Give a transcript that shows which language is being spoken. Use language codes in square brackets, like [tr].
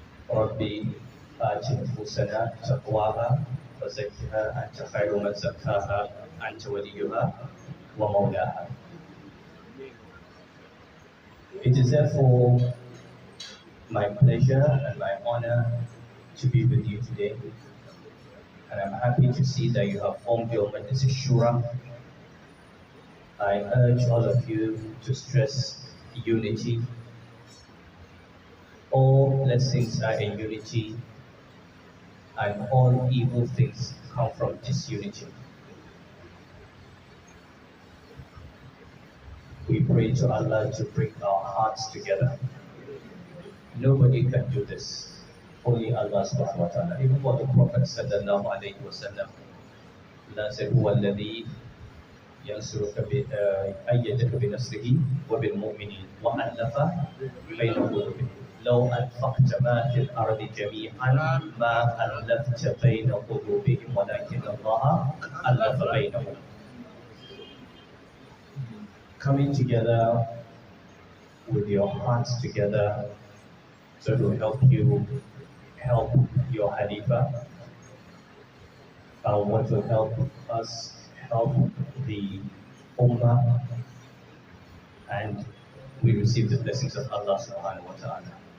[ar] ربي آت نفوسنا تقواها وزكها أنت خير من زكاها أنت وليها ومولاها. [en] It is therefore my pleasure and my honor to be with you today. And I'm happy to see that you have formed your Majlis Shura. I urge all of you to stress unity. All blessings are in unity, and all evil things come from disunity. We pray to Allah to bring our hearts together. Nobody can do this. Only Allah subhanahu wa ta'ala. Even for the Prophet sallallahu alayhi wa sallam, Allah said, [ar] هو الذي ينصرك أيدك بنصره وبالمؤمنين وألف بين قلوبهم لو أنفقت ما في الأرض جميعا ما ألفت بين قلوبهم ولكن الله ألف بينهم. [en] Coming together with your hearts together, so to help you help your Halifa, want to help us help the Ummah, and we receive the blessings of Allah subhanahu wa ta'ala.